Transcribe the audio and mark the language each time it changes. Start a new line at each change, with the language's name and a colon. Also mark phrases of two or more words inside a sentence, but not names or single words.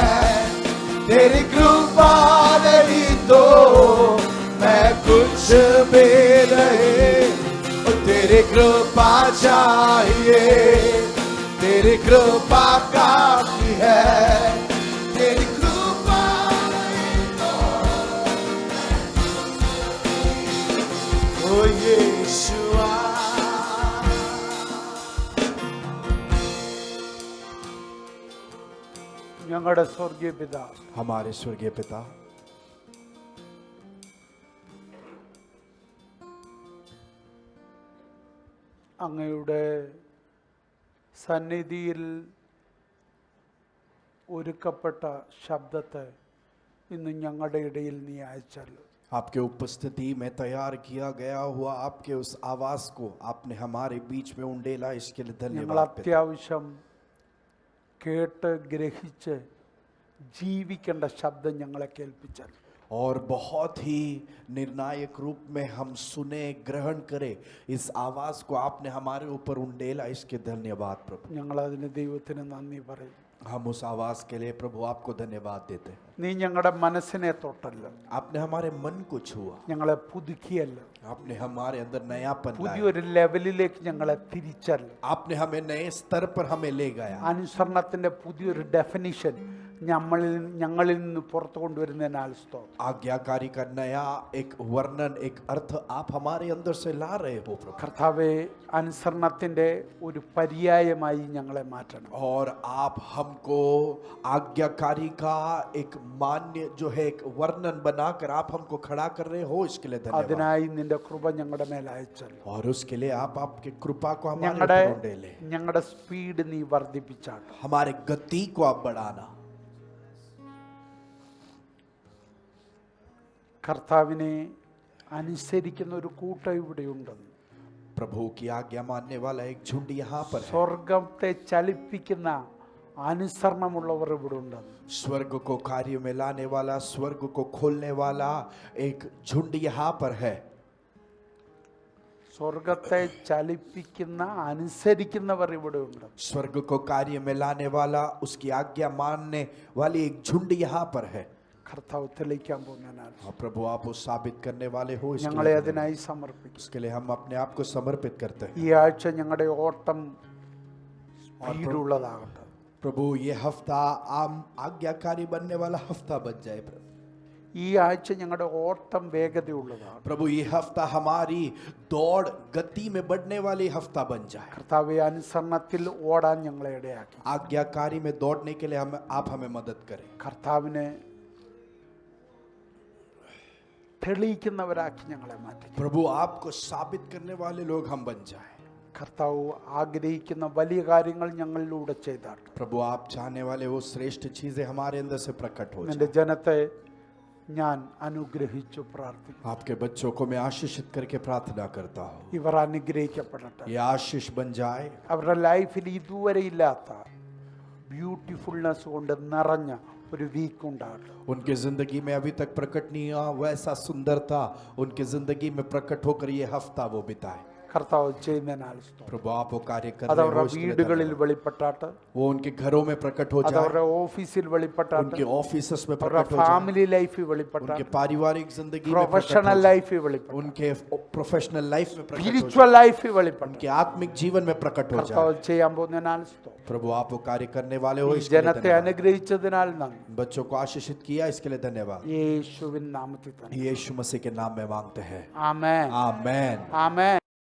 Hindi: तेरी कृपा नहीं तो मैं कुछ भी नहीं, तेरी कृपा चाहिए, तेरी कृपा काफी है, तेरी कृपा नहीं तो ओ यीशुआ।
Malayalam: ഞങ്ങളുടെ സ്വർഗീയ പിതാവ്,
Hindi: हमारे स्वर्गीय पिता,
Malayalam: അങ്ങയുടെ സന്നിധിയിൽ ഒരുക്കപ്പെട്ട ശബ്ദത്തെ ഇന്ന് ഞങ്ങളുടെ ഇടയിൽ നീ അയച്ചല്ലോ.
Hindi: आपके उपस्थिति में तैयार किया गया हुआ आपके उस आवाज को आपने हमारे बीच में उंडेला, इसके लिए
Malayalam: ഞങ്ങൾ
Hindi: धन्यवाद पिता।
Malayalam: അത്യാവശ്യം കേട്ട് ഗ്രഹിച്ച് ജീവിക്കേണ്ട ശബ്ദം ഞങ്ങളെ കേൾപ്പിച്ചല്ലോ.
Hindi: और बहुत ही निर्णायक रूप में हम सुने, ग्रहण करें इस आवाज को आपने हमारे ऊपर उंडेला, इसके धन्यवाद प्रभु।
Malayalam: ഞങ്ങൾ അതിന് ദൈവത്തിന് നന്ദി പറയും.
Hindi: हम उस आवाज के लिए प्रभु आपको धन्यवाद देते हैं।
Malayalam: നീ ഞങ്ങളുടെ മനസ്സിനെ തൊട്ടല്ലോ,
Hindi: आपने हमारे मन को छुआ,
Malayalam: ഞങ്ങളെ പുതുക്കിയല്ലോ,
Hindi: आपने हमारे अंदर नयापन लाया,
Malayalam: പുതിയൊരു ലെവലിലേക്ക് ഞങ്ങളെ തിരിച്ചല്ലോ.
Hindi: आपने हमें नए स्तर पर हमें ले गया।
Malayalam: അനുസരണത്തിന്റെ പുതിയൊരു ഡെഫിനിഷൻ ഞങ്ങളിൽ നിന്ന് പുറത്തു കൊണ്ടുവരുന്നതിനാൽ സ്തോത്രം.
Hindi: आज्ञाकारी का नया एक वर्णन, एक अर्थ आप हमारे अंदर से ला रहे हो प्रभु।
Malayalam: കർത്താവെ, അനുസരണത്തിന്റെ ഒരു പര്യായമായി ഞങ്ങളെ മാറ്റണം.
Hindi: और आप हमको आज्ञाकारी का एक मान्य जो है एक वर्णन बनाकर आप हमको खड़ा कर रहे हो, इसके लिए धन्यवाद।
Malayalam: അതിനായി നിന്റെ കൃപ ഞങ്ങളുടെ മേൽ അയച്ചല്ലോ.
Hindi: और उसके लिए आप आपके कृपा को हमारे
Malayalam: ഞങ്ങളുടെ
Hindi: ऊपर उंडेले,
Malayalam: ഞങ്ങളുടെ സ്പീഡ് നീ വർദ്ധിപ്പിച്ചാണ്.
Hindi: हमारे गति को आप बढ़ाना।
Malayalam: കർത്താവിനെ അനുസരിക്കുന്ന ഒരു കൂട്ടം ഇവിടെയുണ്ടെന്ന്.
Hindi: प्रभु की आज्ञा मानने वाला एक झुंड यहाँ पर है।
Malayalam: സ്വർഗത്തെ ചലിപ്പിക്കുന്ന അനുസരണമുള്ളവർ ഇവിടെ ഉണ്ടെന്ന്.
Hindi: स्वर्ग को कार्य में लाने वाला, स्वर्ग को खोलने वाला एक झुंड यहाँ पर है।
Malayalam: സ്വർഗത്തെ ചലിപ്പിക്കുന്ന അനുസരിക്കുന്നവർ ഇവിടെ ഉണ്ട്.
Hindi: स्वर्ग को कार्य में लाने वाला, उसकी आज्ञा मानने वाली एक झुंड यहाँ पर है।
Malayalam: കർത്താവ് തെളിയിക്കാൻ പോകുന്നതിനാൽ
Hindi: हाँ प्रभु, आप वो साबित करने वाले हो, इसके
Malayalam: ഞങ്ങളെ
Hindi: लिए
Malayalam: അതിനായി സമർപ്പിക്കും.
Hindi: इसके लिए हम अपने आप को समर्पित करते हैं।
Malayalam: ഈ ആഴ്ച ഞങ്ങളുടെ ഓട്ടം സ്പീഡുള്ളതാകട്ടെ.
Hindi: प्रभु ये हफ्ता आम आज्ञाकारी बनने वाला हफ्ता बन जाए प्रभु।
Malayalam: ഈ ആഴ്ച ഞങ്ങളുടെ ഓട്ടം വേഗതയുള്ളതാണ്.
Hindi: प्रभु ये हफ्ता हमारी दौड़ गति में बढ़ने वाली हफ्ता बन जाए।
Malayalam: കർത്താവെ, അനുസരണത്തിൽ ഓടാൻ ഞങ്ങളെ ഇടയാക്കി.
Hindi: आज्ञाकारी में दौड़ने के लिए आप हमें मदद करें।
Malayalam: കർത്താവിനെ തെളിയിക്കുന്നവരാക്കി ഞങ്ങളെ മാറ്റി.
Hindi: प्रभु आपको साबित करने वाले लोग हम बन जाए।
Malayalam: കർത്താവ് ആഗ്രഹിക്കുന്ന വലിയ കാര്യങ്ങൾ ഞങ്ങളിലൂടെ ചെയ്താട്ട്.
Hindi: प्रभु आप चाहने वाले वो श्रेष्ठ चीजें हमारे अंदर से प्रकट हो
Malayalam: നിന്റെ
Hindi: जाए।
Malayalam: ജനത്തെ ഞാൻ അനുഗ്രഹിച്ചു പ്രാർത്ഥിക്കുന്നു.
Hindi: आपके बच्चों को मैं आशीषित करके प्रार्थना करता हूँ,
Malayalam: ഇവർ അനുഗ്രഹിക്കപ്പെടട്ടെ.
Hindi: ये आशीष बन जाए।
Malayalam: അവരുടെ ലൈഫിൽ ഇതുവരെ ഇല്ലാത്ത ബ്യൂട്ടിഫുൾനെസ് കൊണ്ട് നിറഞ്ഞ ഒരു വീക്ക് ഉണ്ടാകട്ടെ.
Hindi: उनके जिंदगी में अभी तक प्रकट नहीं हुआ वैसा सुंदरता उनके जिंदगी में प्रकट होकर ये हफ्ता वो बिताए।
Malayalam: കർത്താവ് ചെയ്യുന്നതിനാൽ സ്തോത്രം.
Hindi: प्रभु आप वो कार्य कर
Malayalam: അത്
Hindi: रहे
Malayalam: അവരുടെ
Hindi: हो, इसके लिए
Malayalam: വീടുകളിൽ
Hindi: धन्यवाद।
Malayalam: വെളിപ്പെട്ടാട്ട്,
Hindi: वो उनके घरों में प्रकट हो
Malayalam: അത്
Hindi: जाए,
Malayalam: അവരുടെ ഓഫീസിൽ വെളിപ്പെട്ടാട്ട്,
Hindi: उनके ऑफिसेस में
Malayalam: അവരുടെ
Hindi: प्रकट हो जाए,
English: family life
Hindi: उनके
Malayalam: വെളിപ്പെട്ടാട്ട്,
Hindi: पारिवारिक जिंदगी में प्रकट हो
Malayalam: പ്രൊഫഷണൽ
Hindi: जाए,
Malayalam: ലൈഫിൽ വെളിപ്പെട്ടാട്ട്,
Hindi: उनके
English: professional life
Hindi: में प्रकट हो
Malayalam: സ്പിരിച്വൽ
Hindi: जाए,
Malayalam: ലൈഫിൽ വെളിപ്പെട്ടാട്ട്.
Hindi: उनके आत्मिक जीवन में प्रकट हो
Malayalam: കർത്താവ്
Hindi: जाए।
Malayalam: ചെയ്യാൻ പോകുന്നതിനാൽ സ്തോത്രം.
Hindi: प्रभु आप वो कार्य करने वाले हो,
Malayalam: ഈ
Hindi: इसके लिए
Malayalam: ജനത്തെ
Hindi: धन्यवाद।
Malayalam: അനുഗ്രഹിച്ചതിനാൽ നന്ദി.
Hindi: बच्चों को आशीषित किया, इसके लिए धन्यवाद।
Malayalam: യേശുവിൻ നാമത്തിൽ തന്നെ.
Hindi: यीशु मसीह के नाम में मांगते हैं,
Malayalam: ആമേൻ.
Hindi: आमेन।
Malayalam: ആമേൻ.